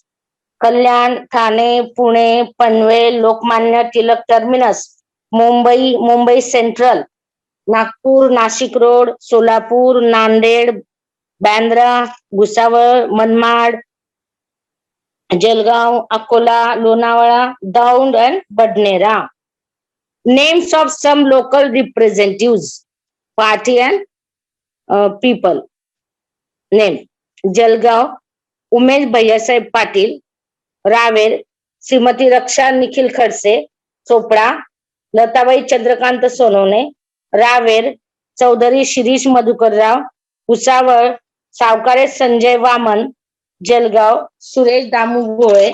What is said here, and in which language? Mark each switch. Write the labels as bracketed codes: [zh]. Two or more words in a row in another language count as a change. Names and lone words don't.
[en] Kalyan, Thane, Pune, Panvel, Lokmanya Tilak Terminus, Mumbai Central, Nagpur, Nashik Road, Solapur, Nanded, Bandra, Bhusawal, Manmad, Jalgaon, Akola, Lonavala, Daund and Badnera. Names of some local representatives, party and people. Name: Jalgaon, Umesh Bhaiyasaheb Patil. [mr] रावेर, श्रीमती रक्षा निखिल खडसे. चोपडा, लताबाई चंद्रकांत सोनवणे. रावेर, चौधरी शिरीष मधुकरराव. भुसावळ, सावकारे संजय वामन. जळगाव, सुरेश दामू भोळे.